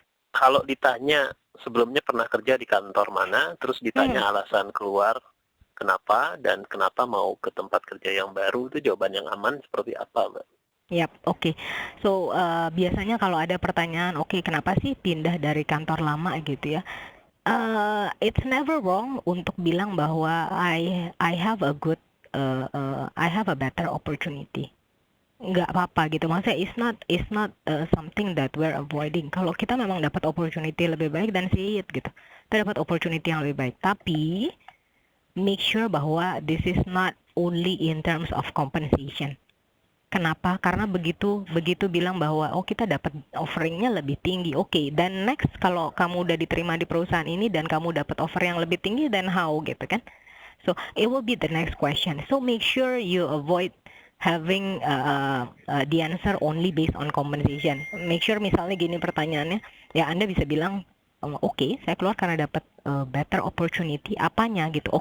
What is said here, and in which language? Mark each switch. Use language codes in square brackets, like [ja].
[id] Kalau ditanya sebelumnya pernah kerja di kantor mana, terus ditanya alasan keluar kenapa dan kenapa mau ke tempat kerja yang baru, itu jawaban yang aman seperti apa, Mbak? Yap, oke. So biasanya kalau ada pertanyaan, oke, kenapa sih pindah dari kantor lama gitu ya? [en] It's never wrong [id] untuk bilang bahwa [en] I have a good I have a better opportunity. [id] Nggak apa-apa gitu, maksudnya [en] it's not something that we're avoiding. [id] Kalau kita memang dapat opportunity lebih baik, dan say it gitu, kita dapat opportunity yang lebih baik, tapi make sure bahwa [en] this is not only in terms of compensation. [id] Kenapa? Karena begitu bilang bahwa oh kita dapat offeringnya lebih tinggi, oke, dan next kalau kamu udah diterima di perusahaan ini dan kamu dapat offer yang lebih tinggi, [en] then how [id] gitu kan? [en] So it will be the next question. So make sure you avoid having the answer only based on compensation. [id] Make sure misalnya gini pertanyaannya, ya Anda bisa bilang, oke, saya keluar karena dapat better opportunity, apanya gitu.